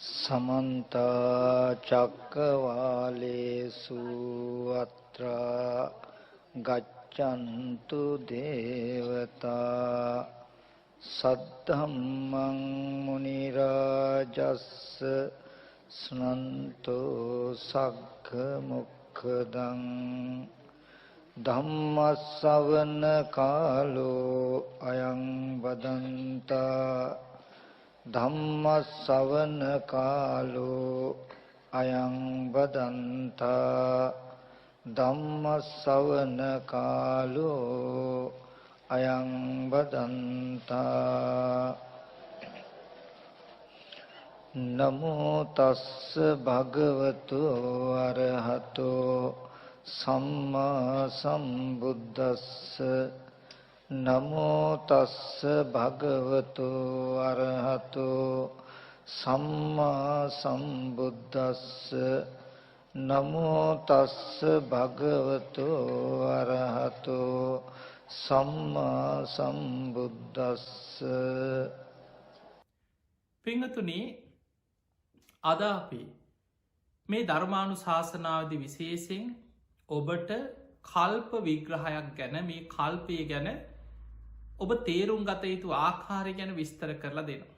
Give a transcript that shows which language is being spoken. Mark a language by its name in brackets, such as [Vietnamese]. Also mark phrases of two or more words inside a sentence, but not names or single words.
[Pali] समन्ता चक्कवालेषु अत्रा गच्छन्तु देवता सद्धम्मं मुनिराजस्स स्नन्तो सग्ग मुक्खदं धम्मස්සවන කාලෝ අයං වදන්තා ධම්මස්සවන කාලෝ අයං වදන්තා ධම්මස්සවන කාලෝ අයං වදන්තා නමෝ තස්ස භගවතු අරහතෝ සම්මා සම්බුද්දස්ස නමෝ තස්ස භගවතු අරහතෝ සම්මා සම්බුද්දස්ස නමෝ තස්ස භගවතු අරහතෝ සම්මා සම්බුද්දස්ස. [Sinhala] පිංගතුනි, අද අපි මේ ධර්මානුශාසනාවේදී විශේෂයෙන් ඔබට කල්ප විග්‍රහයක් ගැන, මේ කල්පය ගැන ඔබ තේරුම් ගත යුතු ආකාරය ගැන විස්තර කරලා දෙනවා.